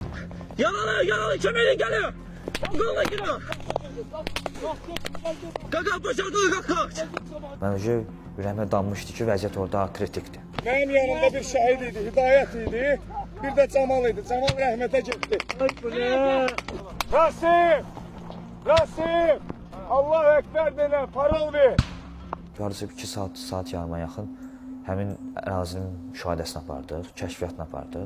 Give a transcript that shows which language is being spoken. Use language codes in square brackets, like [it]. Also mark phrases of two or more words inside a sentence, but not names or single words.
[tr] Yanalı kömeğine geliyor. Koluna giriyor. Kalk başarılı kalk. [az] Məncə ürəyimə danmışdı ki, vəziyyət orada kritikdir. Mənim yanımda bir şəhid idi, Hidayət idi, bir də Camal idi. Camal rəhmətə getdi. Rasim! [ar] الله أكبر [tr] denə, parol ver. [az] Yarısı 2 saat yarıma yaxın həmin ərazinin müşahidəsini apardıq, kəşfiyyatını apardıq.